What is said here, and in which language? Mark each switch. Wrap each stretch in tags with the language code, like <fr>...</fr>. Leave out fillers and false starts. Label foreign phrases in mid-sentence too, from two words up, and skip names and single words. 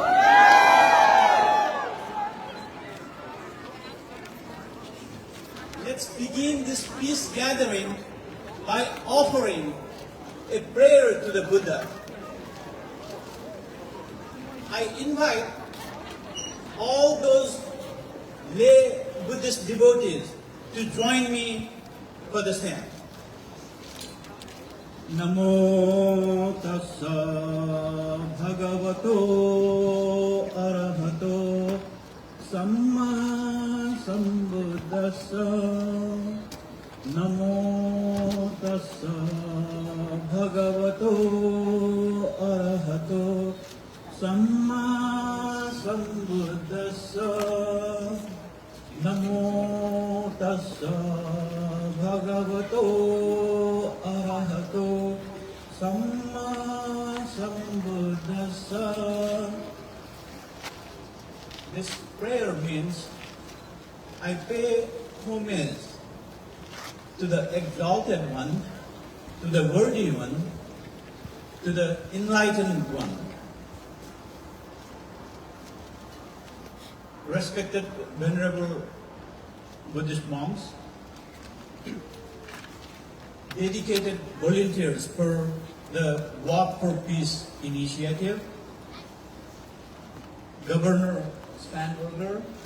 <en>Let's begin this peace gathering by offering a prayer to the Buddha. I invite all those lay Buddhist devotees to join me for the same.</en> <pi>Namo tassa bhagavato arahato samma sambuddhassa. Namo tassa bhagavato arahato samma sambuddhassa. Namo tassa bhagavato arahato samma sambuddhassa.</pi> <en>This prayer means I pay homage to the exalted one, to the worthy one, to the enlightened one. Respected venerable Buddhist monks, dedicated volunteers for the Walk for Peace initiative, Governor Spanberger,</en>